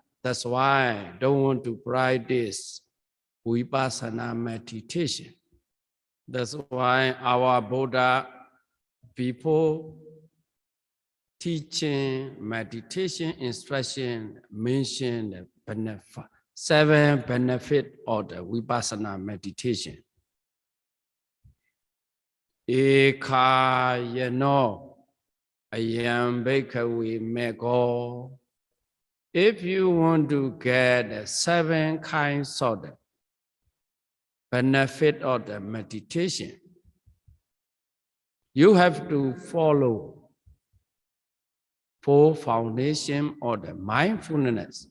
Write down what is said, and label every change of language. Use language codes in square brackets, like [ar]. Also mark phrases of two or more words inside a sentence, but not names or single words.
[en] That's why I don't want to practice Vipassana meditation. That's why our Buddha, before teaching meditation instruction, mentioned the benefit, 7 benefits of the Vipassana meditation. [pi] Ekayano ayam bhikkhave mekho. [en] If you want to get the 7 kinds of the benefit of the meditation, you have to follow 4 foundations of the mindfulness.